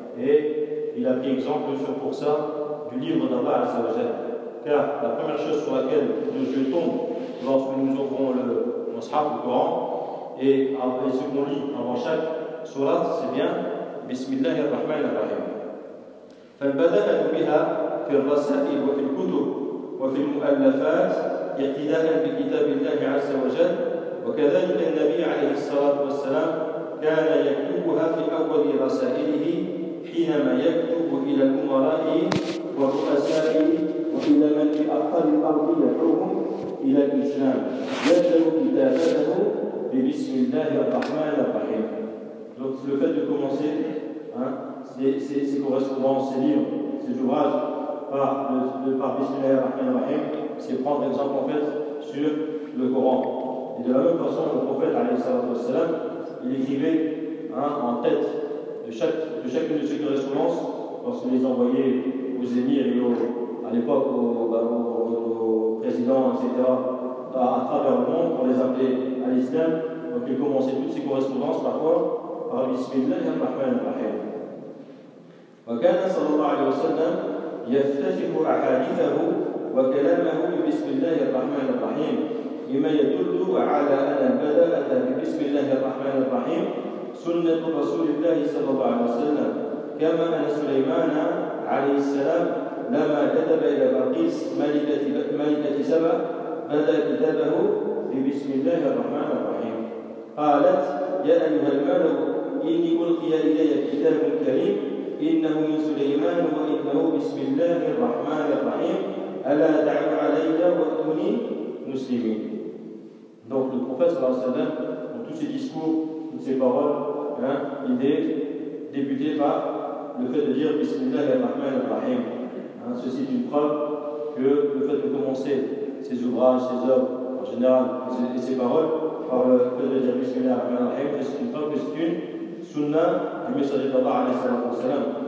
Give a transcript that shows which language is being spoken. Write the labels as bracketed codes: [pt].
[fr] Et il a pris exemple sur pour ça du livre d'Allah al-Sawajal. Car la première chose sur laquelle nos yeux tombent lorsque nous ouvrons le Mus'haf, le Coran, et après ce qu'on lit avant chaque surat, c'est bien [ar] Bismillah ar-Rahman ar-Rahim. فَالْبَدَأَ بِهَا فِي الرَّسَائِلِ وَفِي الْكُتُبِ وَفِي الْمُؤَلَّفَاتِ اقتداء بكتاب الله عز وجل وكذلك النبي عليه الصلاة والسلام كان يكتبها في أول رسائله حينما يكتب إلى الأمراء والرؤساء وإلى من في أقل الأرض يدعوهم إلى الإسلام يبدأ كتابته ببسم الله الرحمن الرحيم. [fr] Donc le fait de commencer, ses correspondances, ses livres, ses ouvrages par [ar] Bismillah ar-Rahman ar-Rahim, [fr] c'est prendre exemple en fait sur le Coran. Et de la même façon, le prophète, [ar] alayhi salatu wassalam, [fr] il écrivait en tête de chacune de ses correspondances lorsqu'il les envoyait aux émirs et aux présidents, etc., à travers le monde pour les appeler à l'islam. Donc il commençait toutes ses correspondances par quoi? [ar] Par Bismillah ar-Rahman ar-Rahim. Wa kana sallallahu alayhi wasallam يفتتح أحاديثه وكلامه ببسم الله الرحمن الرحيم لما يدل على أن البدء ببسم الله الرحمن الرحيم سنة رسول الله صلى الله عليه وسلم كما أن سليمان عليه السلام لما كتب إلى بلقيس ملكة سبأ بدأ كتابه ببسم الله الرحمن الرحيم قالت يا أيها الملك إني ألقي إلي كتاب كريم إنه من سليمان وإنه بسم الله الرحمن الرحيم ألا تعب علي وأتوني مسلمين. [fr] Donc le prophète [ar] صلى الله عليه وسلم, [fr] dans tous ses discours, toutes ses paroles, il est débuté par le fait de dire [ar] بسم الله الرحمن الرحيم. [fr] Ceci est une preuve que le fait de commencer ses ouvrages, ses œuvres en général et ses paroles par le fait de dire [ar] بسم الله الرحمن الرحيم, [fr] c'est une preuve que c'est une sunna du messager d'Allah [ar] alayhi salatu wassalam.